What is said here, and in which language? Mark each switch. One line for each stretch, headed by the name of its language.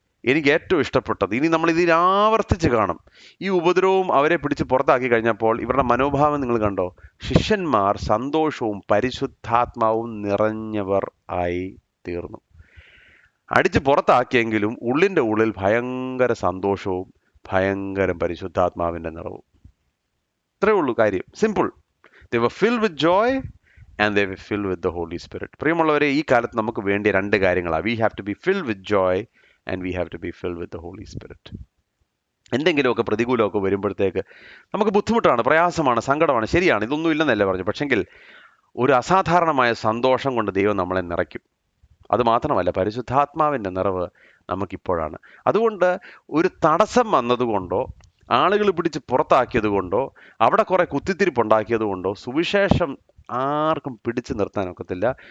Malayalam: എനിക്ക് ഏറ്റവും ഇഷ്ടപ്പെട്ടത്, ഇനി നമ്മൾ ഇതിൽ ആവർത്തിച്ച് കാണും, ഈ ഉപദ്രവവും അവരെ പിടിച്ച് പുറത്താക്കി കഴിഞ്ഞപ്പോൾ ഇവരുടെ മനോഭാവം നിങ്ങൾ കണ്ടോ? ശിഷ്യന്മാർ സന്തോഷവും പരിശുദ്ധാത്മാവും നിറഞ്ഞവർ ആയി തീർന്നു. അടിച്ച് പുറത്താക്കിയെങ്കിലും ഉള്ളിൻ്റെ ഉള്ളിൽ ഭയങ്കര സന്തോഷവും ഭയങ്കര പരിശുദ്ധാത്മാവിൻ്റെ നിറവും. ഇത്രയേ ഉള്ളൂ കാര്യം, simple.
English: They were filled with joy and they were filled with the Holy Spirit.
Malayalam: പ്രിയമുള്ളവരെ, ഈ കാലത്ത് നമുക്ക് വേണ്ടിയ രണ്ട് കാര്യങ്ങളാണ്.
English: We have to be filled with joy and we have to be filled with the Holy Spirit.
Malayalam: എന്തെങ്കിലുമൊക്കെ പ്രതികൂലമൊക്കെ വരുമ്പോഴത്തേക്ക് നമുക്ക് ബുദ്ധിമുട്ടാണ്, പ്രയാസമാണ്, സങ്കടമാണ്, ശരിയാണ്, ഇതൊന്നും ഇല്ലെന്നല്ല പറഞ്ഞു. പക്ഷെങ്കിൽ ഒരു അസാധാരണമായ സന്തോഷം കൊണ്ട് ദൈവം നമ്മളെ നിറയ്ക്കും. അതുമാത്രമല്ല, പരിശുദ്ധാത്മാവിൻ്റെ നിറവ് നമുക്കിപ്പോഴാണ്. അതുകൊണ്ട് ഒരു തടസ്സം വന്നതുകൊണ്ടോ ആളുകൾ പിടിച്ച് പുറത്താക്കിയത് കൊണ്ടോ അവിടെ കുറെ കുത്തിത്തിരിപ്പുണ്ടാക്കിയത് കൊണ്ടോ സുവിശേഷം ആർക്കും പിടിച്ചു നിർത്താനൊക്കത്തില്ല.